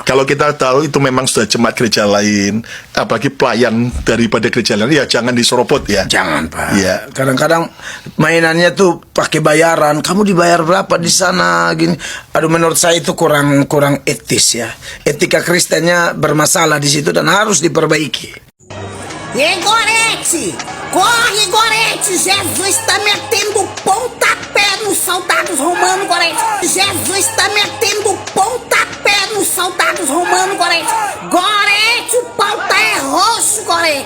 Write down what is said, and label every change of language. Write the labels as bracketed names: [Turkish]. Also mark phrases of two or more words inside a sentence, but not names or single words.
[Indonesian] Kalau kita tahu itu memang sudah jemaat gereja lain, apalagi pelayan daripada gereja lain, ya jangan diserobot ya. Jangan Pak. Iya. Kadang-kadang mainannya tuh pakai bayaran. Kamu dibayar berapa di sana? Gini. Aduh, menurut saya itu kurang etis ya. Etika Kristennya bermasalah di situ dan harus diperbaiki. [Portuguese] Gorete! Corre, Gorete! Jesus está metendo pontapé nos soldados romanos, Gorete! Jesus está metendo pontapé nos soldados romanos, Gorete! Gorete, o pau tá roxo, Gorete!